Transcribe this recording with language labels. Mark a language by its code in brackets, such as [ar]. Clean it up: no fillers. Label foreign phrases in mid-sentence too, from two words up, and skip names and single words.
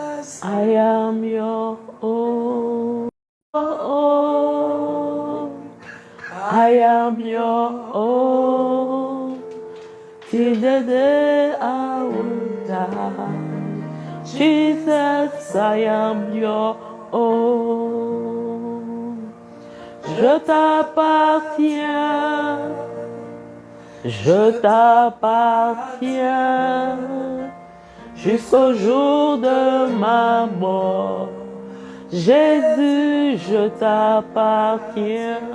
[en] I am your own. I am your own. Till the day I will die. Jesus, I am your own. [fr] Je t'appartiens. Je t'appartiens. Jusqu'au jour de ma mort. Jésus, je t'appartiens.